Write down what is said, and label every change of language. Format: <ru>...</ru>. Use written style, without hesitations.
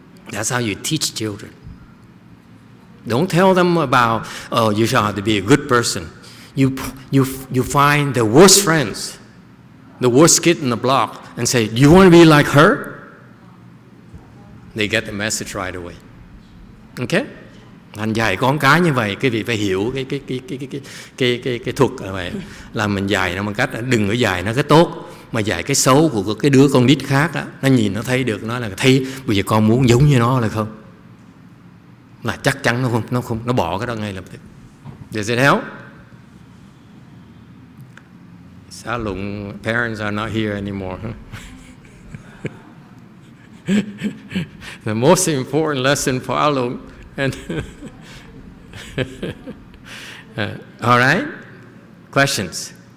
<en>That's how you teach children. Don't tell them about, oh, you shall have to be a good person. You find the worst friends, the worst kid in the block, and say, do you want to be like her? They get the message right away. Okay?</en> <vi>Anh dạy con cái như vậy, quý vị phải hiểu cái thuật là vậy. Là mình dạy nó bằng cách đừng có dạy nó cái tốt, mà dạy cái xấu của cái đứa con nít khác đó, nó nhìn nó thấy được, nó là thấy bây giờ con muốn giống như nó là không, là chắc chắn nó bỏ cái đó ngay lập tức.</vi> <en>Does it help? Sao Lụng parents are not here anymore, huh? The most important lesson for Alung. And all right? Questions?</en>